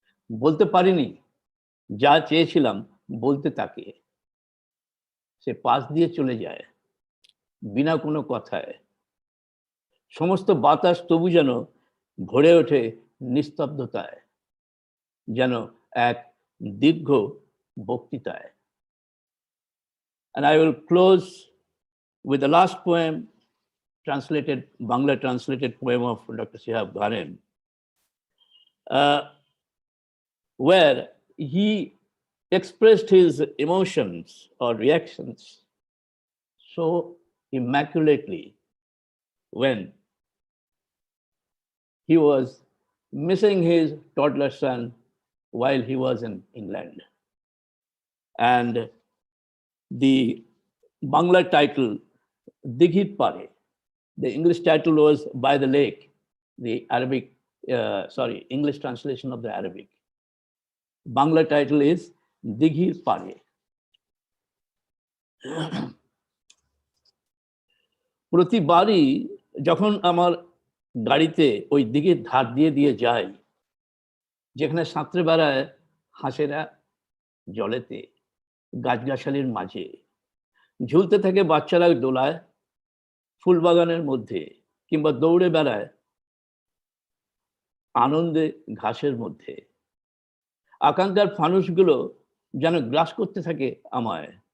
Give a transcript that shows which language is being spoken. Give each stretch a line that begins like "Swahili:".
Bangla: বলতে পারিনি যা চেয়েছিলাম বলতে তাকে, সে পাশ দিয়ে চলে যায় বিনা কোনো কথায়। সমস্ত বাতাস তবু যেন ভরে ওঠে নিস্তব্ধতায়, যেন এক দীর্ঘ বক্তৃতায়।
English: And I will close with the last poem, Bangla translated poem of Dr. Shihab Ghanem, where he expressed his emotions or reactions so immaculately when he was missing his toddler son while he was in England. And the Bangla title, Dighir Pare, the English title was By the Lake, the English translation of the Arabic. Bangla title is Dighir Pare.
Bangla: প্রতিবারই যখন আমার গাড়িতে ওই দিঘির ধার দিয়ে দিয়ে যাই, যেখানে সাঁতরে বেড়ায় হাঁসেরা জলেতে, গাছগাছালির মাঝে ঝুলতে থাকে বাচ্চারা দোলায়, ফুলবাগানের মধ্যে, কিংবা দৌড়ে বেড়ায় আনন্দে ঘাসের মধ্যে, আকাঙ্ক্ষার ফানুষগুলো যেন গ্রাস করতে থাকে আমায়।